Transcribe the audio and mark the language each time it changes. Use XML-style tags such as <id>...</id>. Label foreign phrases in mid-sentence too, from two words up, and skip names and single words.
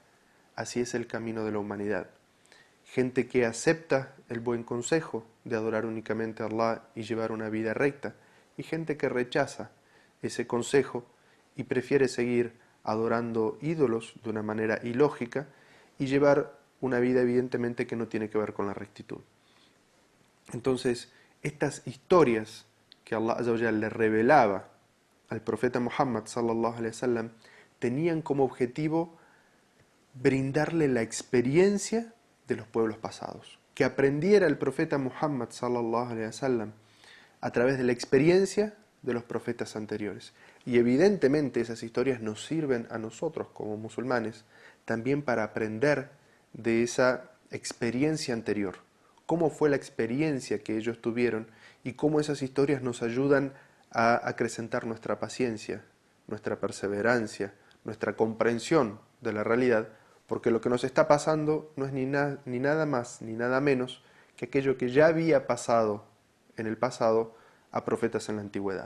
<es>Así es el camino de la humanidad. Gente que acepta el buen consejo de adorar únicamente a Allah y llevar una vida recta, y gente que rechaza ese consejo y prefiere seguir adorando ídolos de una manera ilógica y llevar una vida evidentemente que no tiene que ver con la rectitud. Entonces, estas historias que</es> <ar>الله عز وجل</ar> <es>le revelaba al profeta Muhammad</es> <ar>صلى الله عليه وسلم</ar> <es>tenían como objetivo brindarle la experiencia de los pueblos pasados, que aprendiera el profeta Muhammad</es> <ar>صلى الله عليه وسلم</ar> <es>a través de la experiencia de los profetas anteriores. Y evidentemente esas historias nos sirven a nosotros como musulmanes también para aprender de esa experiencia anterior. Cómo fue la experiencia que ellos tuvieron y cómo esas historias nos ayudan a acrecentar nuestra paciencia, nuestra perseverancia, nuestra comprensión de la realidad, porque lo que nos está pasando no es ni nada más ni nada menos que aquello que ya había pasado en el pasado a profetas en la antigüedad.</es>